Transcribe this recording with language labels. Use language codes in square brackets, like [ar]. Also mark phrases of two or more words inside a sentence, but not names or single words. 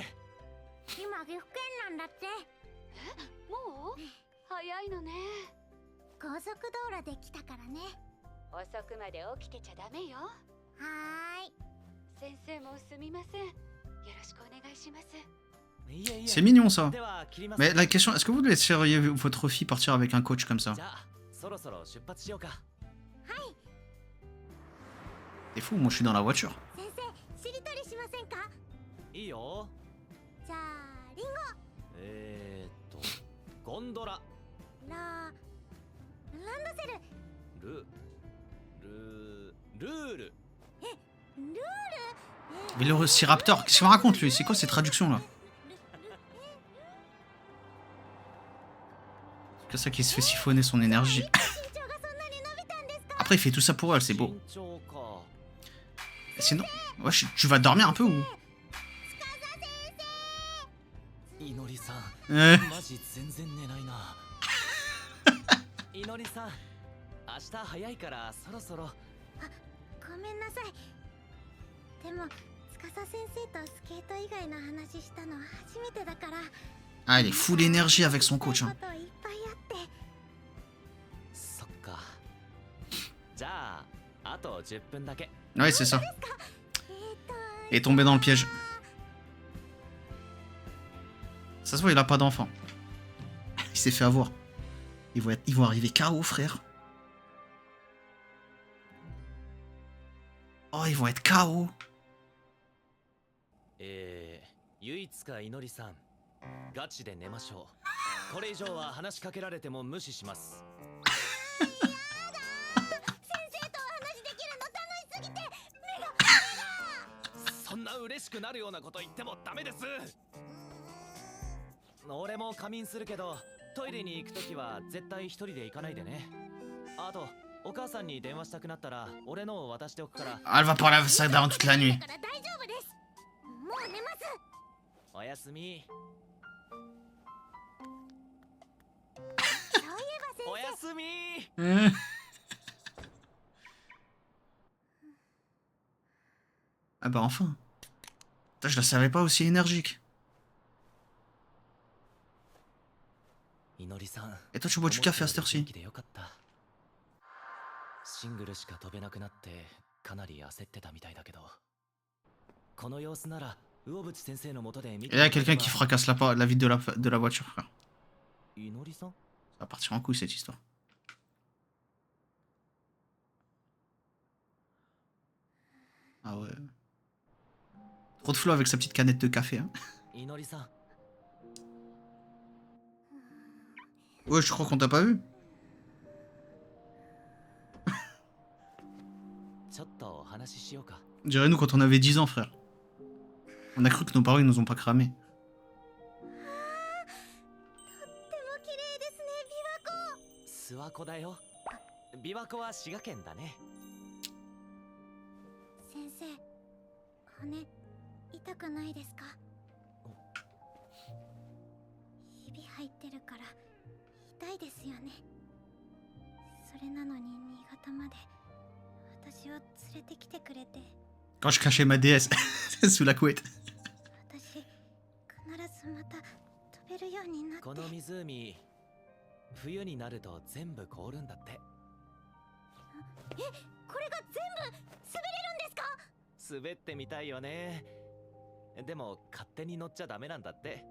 [ja] 今岐阜県なんだって。もう早いのね。高速道路で来たからね。遅くまで起きてちゃダメよ。はーい。先生もすみません。よろしくお願いします。いえいえ。 [fr] C'est mignon ça. [ja] では切ります。 [fr] Mais la question, est-ce que vous laisseriez votre fille partir avec un coach comme ça? [ja] じゃあそろそろ出発しようか。 [fr] C'est fou, moi je suis dans la voiture. [ja] 先生、しりとりしませんか？いいよ。じゃあ、リンゴンドラ。ランドセル。ルール。ルール。 [fr] Vélociraptor, qu'est-ce qu'il me raconte lui? C'est quoi ces traductions là? Que ça qui se fait siphonner son énergie. [ja] 身長がそんなに伸びたんですか？ [fr] Après, il fait tout ça pour elle, c'est beau. [ja] 身長か。 [fr] Sinon, wesh, tu vas dormir un peu ou [ja] いのりさん、 マジ全然寝ないな。いのりさん、明日早いからそろそろ。ごめんなさい。でも司先生とスケート以外の話したの初めてだから。 [fr] Ah, il est full énergie avec son coach. Hein. [ja] こといっぱいあって。そっか。じゃあ、あと10分だけ。 [fr] Ouais, c'est ça. [ja] えーと [fr] Il est tombé dans le piège. Ça se voit, il a pas d'enfant. Il s'est fait avoir. Ils vont arriver KO, frère. Oh, ils vont être KO. [ja] 唯一かいのりさん、ガチで寝ましょう。これ以上は話しかけられても無視します。先生とお話できるの楽しすぎて目が。そんな嬉しくなるようなこと言ってもダメです。俺も仮眠するけど、トイレに行くときは絶対一人で行かないでね。あと、お母さんに電話したくなったら俺のを渡しておくから。 [fr] Ah, elle va parler avec ça durant toute la nuit. [ja] だから大丈夫です。もう寝ます。おやすみ。そういえば先生。おやすみ。 [fr] Ah bah enfin. Putain, je la savais pas aussi énergique. [ja] いのりさん。 [fr] Et toi, tu bois du café à cette [ja] 元 [fr] heure-ci? [ja] 気でよかった。シングルしか飛べなくなってかなり焦ってたみたいだけど、この様子なら魚淵先生の元で見 [fr] Et là, il y a quelqu'un qui fracasse la vitre de la voiture, frère. [ja] いのりさん。 [fr] Ça va partir en couille cette histoire. Ah ouais. Trop de flow avec sa petite canette de café. Hein. [ja] いのりさん。 [fr] Ouais, je crois qu'on t'a pas vu. [ja] ちょっとお話ししようか。 [fr] Dirais-nous quand on avait 10 ans, frère. On a cru que nos parents ils nous ont pas cramé. [ja] とっても綺麗ですね、琵琶湖。諏訪湖だよ。琵琶湖は滋賀県だね。先生、骨痛くないですか？ひび入ってるから痛いですよね。それなのに新潟まで私を連れてきてくれて。 [fr] Quand je cachais ma DS sous la couette. [ja] 私必ずまた飛べるようになって。この湖、冬になると全部凍るんだって。これが全部滑れるんですか？滑ってみたいよね。でも勝手に乗っちゃダメなんだって。